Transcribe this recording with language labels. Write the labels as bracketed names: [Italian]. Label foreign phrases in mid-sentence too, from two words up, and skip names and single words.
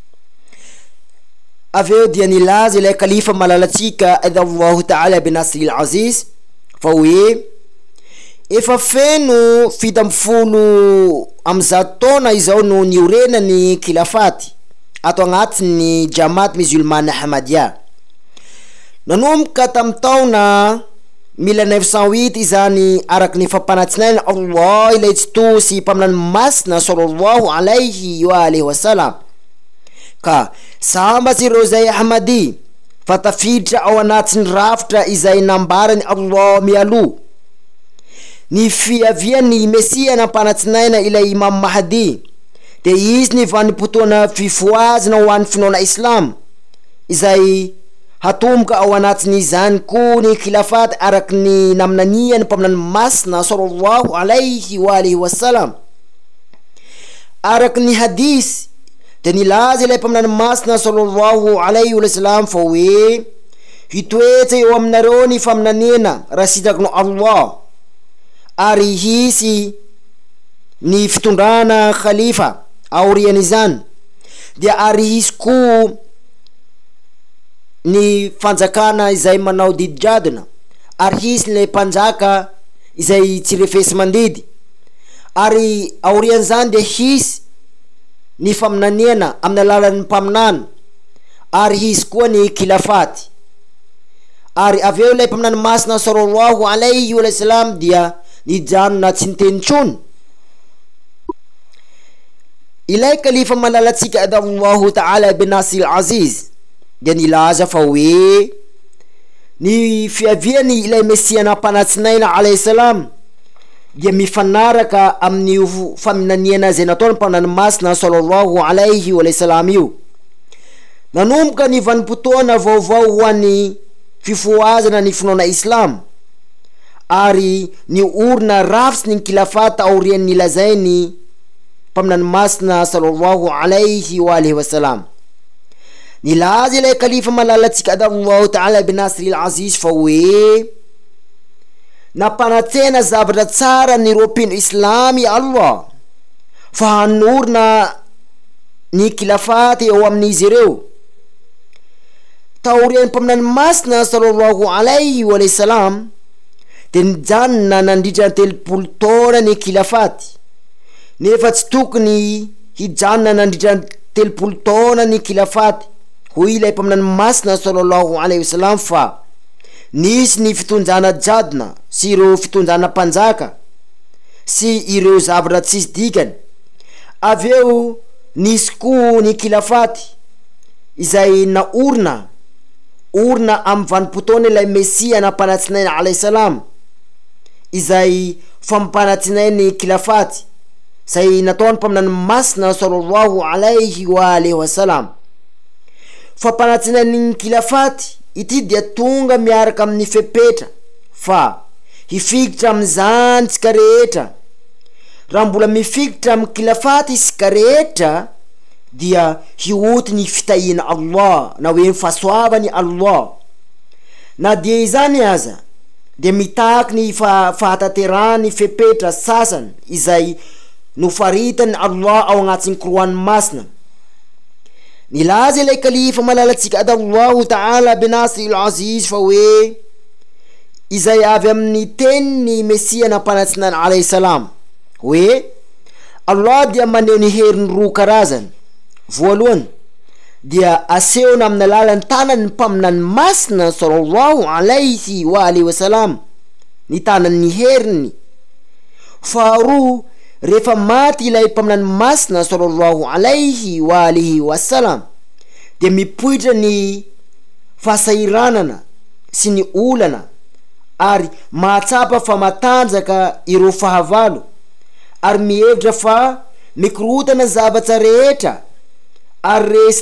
[Malagasy] Aveo dia nilaza ilay kalifa malalatsika [Arabic] الله تعالى بنصره العزيز [Malagasy] fa hoe efa feno 70 am'zato taona izao no niorena ny khilafati ato agnatin'ny Jamaat Musulman Ahmadiyya. Nanomboka tamin'ny taona 1908 izany araky ny fampanatinaina Allah ilay tsito sy mpaminany masina [Arabic] صلى الله عليه وآله وسلم [Malagasy] ka sambatsy ireo zay Ahmadi fa tafiditra ao anatin'ny rafitra izay nambarany Allah mialoha ny fiavian'ny Mesia nampanatinaina ilay Imam Mahdi de izy ny vanimpotoana fifoazana ho an'ny finoana Islam izay hatomboka ao anatin'izany koa ny khilafat araky ny naminaniany mpaminany masina [Arabic] صلى الله عليه وآله وسلم. [Malagasy] Araky ny hadis de nilaza ilay mpaminany masina [Arabic] صلى الله عليه وسلم [Malagasy] fa hoe hitoetra eo aminareo ny faminaniana raha sitraky no Allah ary hisy ny fitondrana khalifa aorian'izany dia ary hisy koa ny fanjakana izay manao didijadona ary hisy ny mpanjaka izay tsy refesy mandidy ary aorian'izany dia hisy ny faminaniana amin'ny alalan'ny mpaminana ary hisy koa ny khilafati ary aveo ilay mpaminany masina [Arabic] صلى الله عليه وسلم [Malagasy] dia nijanona tsy nitenitsony. Ilay kalifa malalatsika [Arabic] الله تعالى بنصره العزيز [Malagasy] dia nilaza fa hoe ny fiaviany ilay Mesia nampanatinaina [Arabic] عليه السلام [Malagasy] dia mifanaraka amin'ny faminaniana zay nataony mpaminany masina [Arabic] صلى الله عليه وسلم [Malagasy] io. Nanomboka ny vanimpotoana vaovao ho an'ny fifoazana ny finoana Islam ary ny orina rafitsy ny khilafata aorian'ny nilazainy mpaminany masina [Arabic] صلى الله عليه وآله وسلم. [Malagasy] Nilaza ilay kalifa malalatsika [Arabic] الله تعالى بنصره العزيز [Malagasy] fa hoe nampanatsena zavatra tsara ny ropino Islamy Allah fa hanorina ny khilafata eo amin'izy ireo. Taorian'ny mpaminany masina [Arabic] صلى الله عليه وسلم [Malagasy] de nijanona nandritra 30 taona ny khilafati nefa tsy tokony hijanona nandritra 30 taona ny khilafati ho ilay mpaminany masina [Arabic] صلى الله عليه وسلم [Malagasy] fa nisy ny fitonjana jadona sy ireo fitonjana mpanjaka sy ireo zavatra tsisy dikany. Aveo nisy koa ny khilafati izay naorina amin'ny vanimpotoana ilay Mesia nampanatinaina [Arabic] عليه السلام [Malagasy] izay fampanatinainy kilafaty zay nataony mpaminany masina [Arabic] صلى الله عليه وآله وسلم. [Malagasy] Fampanatinainy kilafaty ity dia tonga miaraka amin'ny fepetra fa hifikitra am'izany tsika rehetra. Raha mbola mifikitra amin'ny kilafaty isika rehetra dia hioti ny fitahina Allah na hoe fahasoavany Allah. Na dia izany aza dia mitaky ny fahataterany fepetra sasany izay nofaritany Allah ao agnatin'ny Qur'an masina. Nilaza ilay kalifa malalatsika [Arabic] الله تعالى بنصره العزيز [Malagasy] fa hoe izay avy amin'ny teniny Mesia nampanatsinany [Arabic] عليه السلام [Malagasy] hoe Allah dia maneho ny heriny roa karazany. Voalohany dia asehona amin'ny alalan'ny tanany mpaminany masina [Arabic] صلى الله عليه وآله وسلم [Malagasy] ny tanany heriny. Faharoa rehefa maty ilay mpaminany masina [Arabic] صلى الله عليه وآله وسلم [Malagasy] dia mipoitra ny fasairanana sy ny olana ary mahatsapa fa matanjaka ireo fahavalo ary mihevitra fa mikorotana zavatra rehetra ary resy